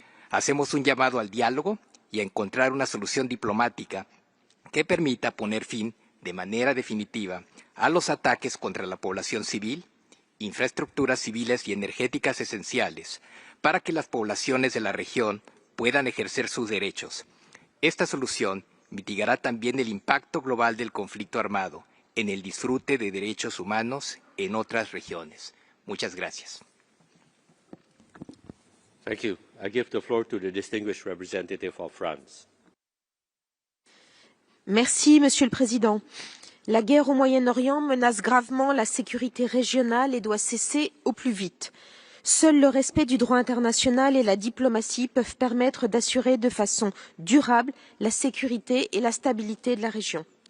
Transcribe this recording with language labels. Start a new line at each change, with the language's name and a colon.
Spanish: Hacemos un llamado al diálogo y a encontrar una solución diplomática que permita poner fin de manera definitiva a los ataques contra la población civil, infraestructuras civiles y energéticas esenciales para que las poblaciones de la región puedan ejercer sus derechos. Esta solución mitigará también el impacto global del conflicto armado en el disfrute de derechos humanos en otras regiones. Muchas gracias.
English: Thank you. I give the floor to the distinguished representative of France.
French: Merci, Monsieur le Président. La guerre au Moyen-Orient menace gravement la sécurité régionale et doit cesser au plus vite. Seul le respect du droit international et la diplomatie peuvent permettre d'assurer de façon durable la sécurité et la stabilité de la région.